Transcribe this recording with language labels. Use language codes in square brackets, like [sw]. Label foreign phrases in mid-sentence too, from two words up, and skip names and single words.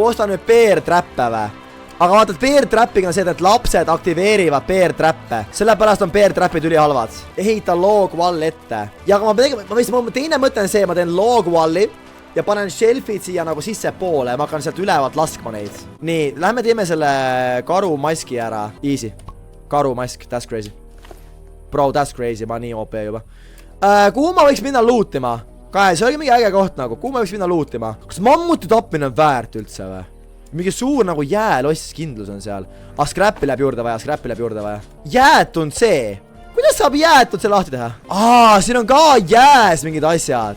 [et] Osta nüüd [en] bear trappe [et] või? aga vaata, et [en] bear trap'iga [et] on see, et lapsed aktiveerivad [en] bear trappe. [et] Sellepärast on [en] bear trap'id [et] ülihalvad. Ehita [en] log wall [et] ette. Ja aga ma teine mõte on see, ma teen [en] log walli [et] ja panen shelfid siia nagu sisse poole ja ma hakkan sealt ülevalt laskma neid. Nii, lähme teeme selle karumaski ära. [en] Easy. Karumask, that's crazy. Bro, that's crazy, [et] ma nii OP juba. Kuhu ma võiks minna lootima? Kae, see oli mingi äge koht nagu. Kuhu ma võiks minna lootima? Kas mammuti tapmine on väärt üldse või? Mingi suur nagu jääloss kindlus on seal. Scrappi läheb juurde vaja. Jäätund see. Kuidas saab jäätud see lahti teha? Siin on ka jääs mingid asjad.